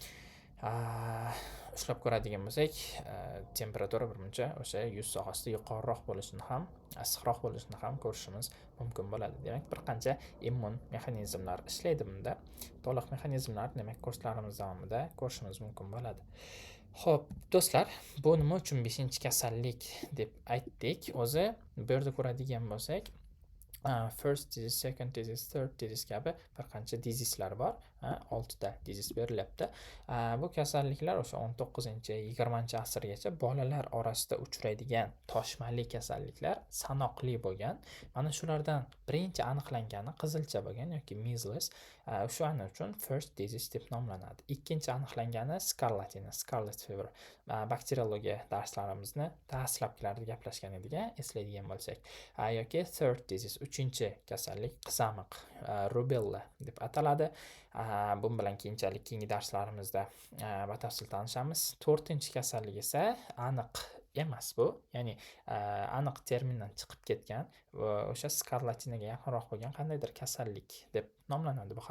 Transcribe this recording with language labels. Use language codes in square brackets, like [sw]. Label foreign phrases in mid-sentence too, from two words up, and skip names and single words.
[uz] Ushlab ko'radigan bo'lsak, temperatura birmuncha o'sha yuz sohasida yuqoriroq bo'lishini ham, issiqroq bo'lishini ham ko'rishimiz mumkin bo'ladi. Demak, bir qancha immun mexanizmlar ishlaydi bunda. To'liq mexanizmlar, demak, kurslarimiz davomida ko'rishimiz mumkin bo'ladi. Xo'p, do'stlar, bu nima uchun 5-kasallik deb aytdik? O'zi bu yerda ko'radigan bo'lsak, [en] first disease, second disease, third disease [uz] kabi bir qancha disease'lar bor. 6 ta dizis berilyapti. Bu kasalliklar o'sha 19-20 asrgacha bolalar orasida uchraydigan toshmali kasalliklar sanoqli bo'lgan. Mana shulardan birinchi aniqlangani qizilcha bo'lgan yoki measles. O'shaning uchun [en] first disease [uz] deb nomlanadi. Ikkinchi aniqlangani [en] scarlet fever. [uz] Bakteriologiya darslarimizni dastlabkilarda gaplashgan edik, eslaydigan bo'lsak. Yoki [en] third disease, [uz] uchinchi kasallik qizamiq, rubella deb ataladi. Bu bilan keyinchalik keyingi darslarimizda batafsil tanishamiz. To'rtinchi kasallik esa aniq emas bu, ya'ni aniq termindan chiqib ketgan o'sha skarlatinaga yaqinroq bo'lgan qandaydir kasallik deb nomlanadi bu ham.